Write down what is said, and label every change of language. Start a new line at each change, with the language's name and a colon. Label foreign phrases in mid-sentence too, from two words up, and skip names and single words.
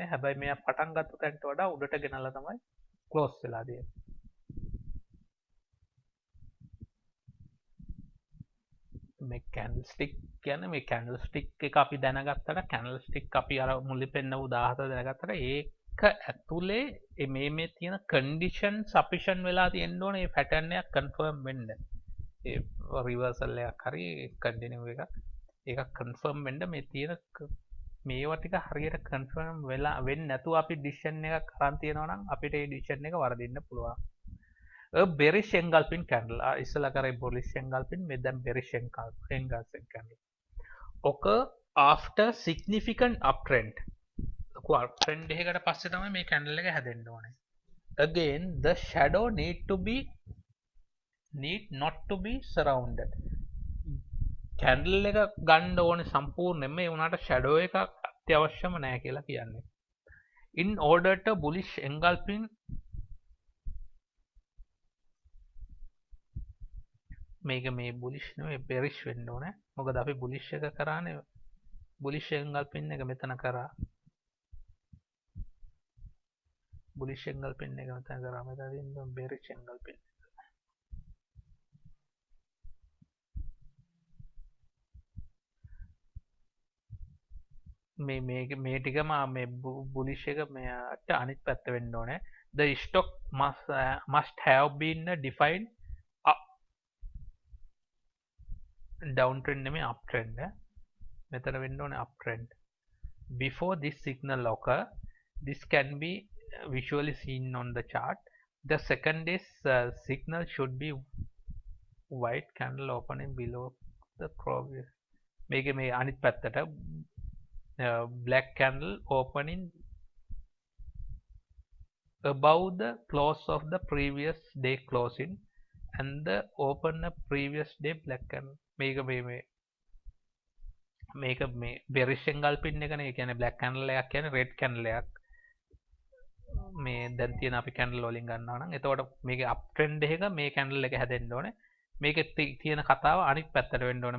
Sinhala: හැබැයි මෙයා පටන් ගත්ත තැනට වඩා උඩට ගෙනල්ලා තමයි close වෙලා තියෙන්නේ. මේ candlestick කියන්නේ මේ candlestick එක අපි දැනගත්තට candlestick අපි අර මුලින් පෙන්නපු 17 දැනගත්තට ඒක ඇතුලේ මේ තියෙන
English: condition sufficient
Sinhala: වෙලා තියෙන්න ඕනේ මේ pattern එක confirm වෙන්න. ඒ රිවර්සල් එකක් හරි කන්ටිනියු එක කන්ෆර්ම් වෙන්න මේ තියෙන මේවා ටික හරියට කන්ෆර්ම් වෙලා වෙන්නේ නැතුව අපි ඩිසිෂන් එකක් අරන් තියනවා නම් අපිට ඒ ඩිසිෂන් එක වරදින්න පුළුවන්.
English: bearish engulfing candle
Sinhala: ඉස්සලා කරේ
English: bullish engulfing
Sinhala: මේ දැන්
English: bearish engulfing candle occur after significant uptrend.
Sinhala: ලොකු uptrend එකකට පස්සේ තමයි මේ candle එක හැදෙන්න ඕනේ.
English: Again the shadow need not to be surrounded.
Sinhala: candle එක ගන්න ඕනේ සම්පූර්ණයෙන්ම ඒ වුණාට shadow එකක් අත්‍යවශ්‍යම නැහැ කියලා කියන්නේ.
English: In order to bullish engulfing
Sinhala: මේක මේ bullish නෙවෙයි bearish වෙන්න ඕනේ. මොකද අපි bullish එක කරානේ
English: bullish engulfing
Sinhala: එක මෙතන කරා.
English: bullish engulfing
Sinhala: එක මෙතන කරා. මෙතන තියෙන
English: bearish engulfing.
Sinhala: මේ ටිකම මේ bullish එක මෙයාට අනිත් පැත්ත වෙන්න ඕනේ.
English: The stock must have been defined downtrend නෙමෙයි uptrend.
Sinhala: මෙතන වෙන්න ඕනේ uptrend.
English: Before this signal occur, this can be visually seen on the chart. The second is signal should be white candle opening below the previous.
Sinhala: මේක මේ අනිත් පැත්තට
English: black candle opening above the close of the previous day closing and the open the previous day black candle.
Sinhala: මේක මේ
English: bearish engulfing
Sinhala: එකනේ. ඒ කියන්නේ
English: black candle
Sinhala: එකක් කියන්නේ
English: red candle
Sinhala: එකක්. මේ දැන් තියෙන අපි candle වලින් ගන්නවා නම් එතකොට මේකේ uptrend එක මේ candle එක හැදෙන්න ඕනේ. මේකේ තියෙන කතාව අනිත් පැත්තට වෙන්න ඕනේ.